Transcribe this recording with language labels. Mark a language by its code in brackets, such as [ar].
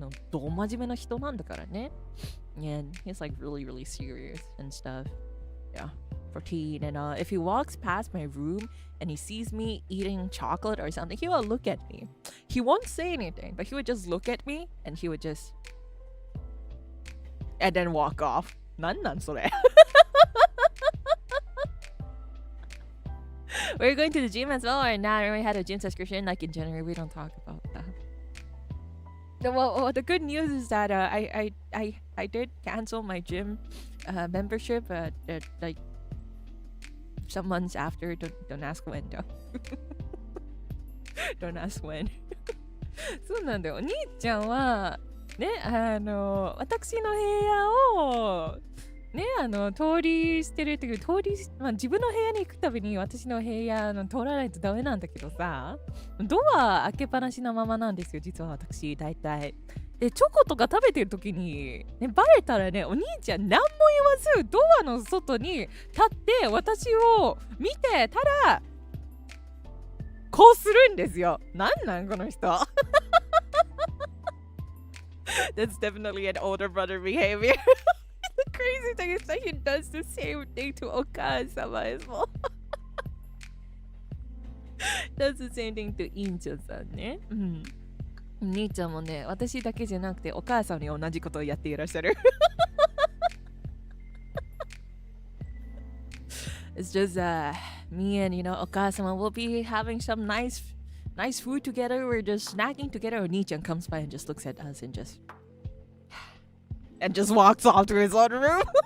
[ja] ど真面目な人なんだからね. [en] And he's like really, really serious and stuff. Yeah, 14. And if he walks past my room and he sees me eating chocolate or something, he will look at me. He won't say anything, but he would just look at me and he would just and then walk off. [ja] なんそれ? [en] We're going to the gym as well, and now I already had a gym subscription. Like in January, we don't talk about that. Well, the good news is that I did cancel my gym membership like some months after. Don't ask when though. Don't ask when. [ja] そうなんだよ。お兄ちゃんはね、私の部屋をね、通りしてるっていう自分の部屋に行くたびに私の部屋通らないとダメなんだけどさ、ドア開けっぱなしなままなんですよ、実は私大体。で、チョコとか食べてる時に、ね、バレたらね、お兄ちゃん何も言わずドアの外に立って私を見てたらこうするんですよ。なんこの人。 [en] That's definitely an older brother behavior. The crazy thing is that he does the same thing to Oka-sama as well. That's the same thing to インチョさんね。うん。 [ja] 兄ちゃんもね、私だけじゃなくてお母さんに同じことをやっていらっしゃる。 [en] It's just me and o Okasama will be having some nice food together. We're just snacking together. Oni-chan comes by and just looks at us and just walks off to his own room.